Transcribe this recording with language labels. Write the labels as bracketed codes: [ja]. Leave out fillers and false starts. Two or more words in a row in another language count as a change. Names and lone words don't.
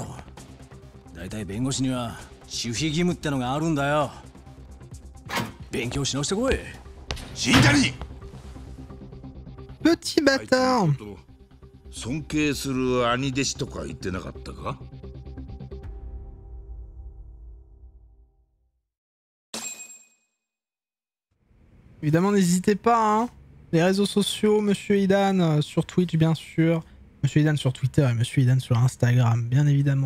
[ja] だいたい弁護士には守秘義務ってのがあるんだよ。勉強し直してこい。新谷。 [fr] Petit bâtard. [ja] 尊敬する兄弟子とか言ってなかったか。 [fr] Évidemment, n'hésitez pas, hein. Les réseaux sociaux, Monsieur Idan sur Twitch, bien sûr. Monsieur Idan sur Twitter et Monsieur Idan sur Instagram, bien évidemment.